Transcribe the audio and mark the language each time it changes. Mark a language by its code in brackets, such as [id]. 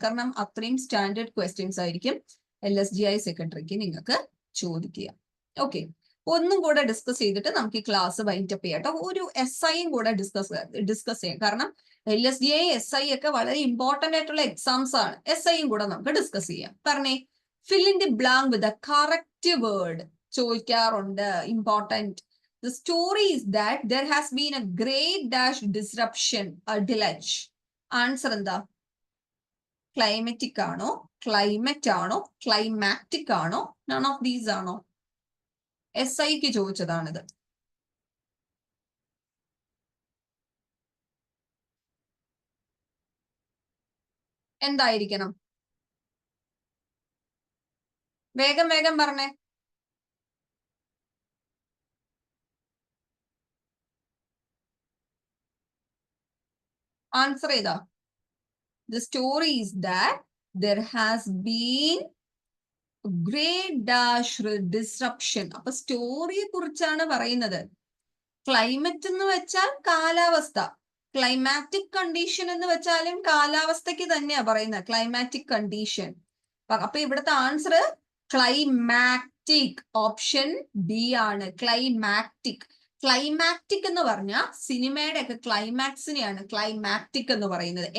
[ml] കാരണം അത്രയും standard questions ആയിരിക്കും LSGI സെക്രട്ടറിക്ക് നിങ്ങൾക്ക് ചോദിക്കുക. ഓക്കെ, ഒന്നും കൂടെ ഡിസ്കസ് ചെയ്തിട്ട് നമുക്ക് ഈ ക്ലാസ് വൈൻഡ് അപ്പ് ചെയ്യാം കേട്ടോ. ഒരു SIയും കൂടെ ഡിസ്കസ് ചെയ്യാം. കാരണം LSGI SI ഒക്കെ വളരെ ഇമ്പോർട്ടന്റ് ആയിട്ടുള്ള എക്സാംസ് ആണ്. SIയും കൂടെ നമുക്ക് ഡിസ്കസ് ചെയ്യാം. [en] പറഞ്ഞേ, fill in the blank with the correct word. ചോദിക്കാറുണ്ട്, important. The story is that there has been a great dash disruption, a delage. [ml] Answer എന്താ? ക്ലൈമറ്റിക് ആണോ, ക്ലൈമറ്റ് ആണോ, ക്ലൈമാറ്റിക് ആണോ, നൺ ഓഫ് ദീസ് ആണോ? SIക്ക് ചോദിച്ചതാണിത്. എന്തായിരിക്കണം? വേഗം വേഗം പറഞ്ഞേ. ആൻസർ ചെയ്താ? [en] The story is that there has been great dash disruption. [ml] അപ്പൊ സ്റ്റോറിയെ കുറിച്ചാണ് പറയുന്നത്. ക്ലൈമറ്റ് എന്ന് വെച്ചാൽ കാലാവസ്ഥ, ക്ലൈമാറ്റിക് കണ്ടീഷൻ എന്ന് വെച്ചാലും കാലാവസ്ഥയ്ക്ക് തന്നെയാ പറയുന്നത്, ക്ലൈമാറ്റിക് കണ്ടീഷൻ. അപ്പൊ ഇവിടുത്തെ ആൻസർ ക്ലൈമാറ്റിക്, ഓപ്ഷൻ ബി ആണ്. ക്ലൈമാറ്റിക്. ക്ലൈമാറ്റിക് എന്ന് പറഞ്ഞാൽ സിനിമയുടെ ഒക്കെ ക്ലൈമാക്സിനെയാണ് ക്ലൈമാറ്റിക് എന്ന് പറയുന്നത്.